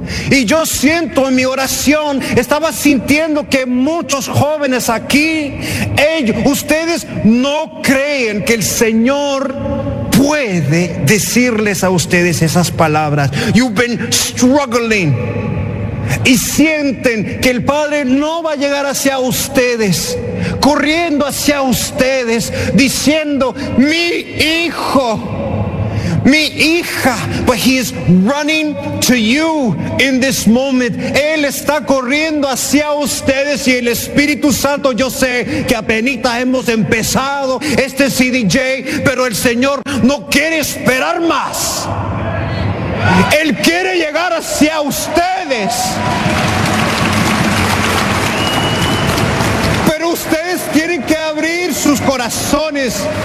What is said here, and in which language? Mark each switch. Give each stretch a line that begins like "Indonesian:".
Spanish: Y yo siento en mi oración, estaba sintiendo que muchos jóvenes aquí, ellos, ustedes no creen que el Señor puede decirles a ustedes esas palabras.
English: You've been struggling.
Spanish: Y sienten que el Padre no va a llegar hacia ustedes, corriendo hacia ustedes, diciendo, mi hijo, mi hija.
English: But he is running to you in this moment.
Spanish: Él está corriendo hacia ustedes. Y el Espíritu Santo, yo sé que apenas hemos empezado este CDJ, pero el Señor no quiere esperar más. Él quiere llegar hacia ustedes, pero ustedes tienen que abrir sus corazones.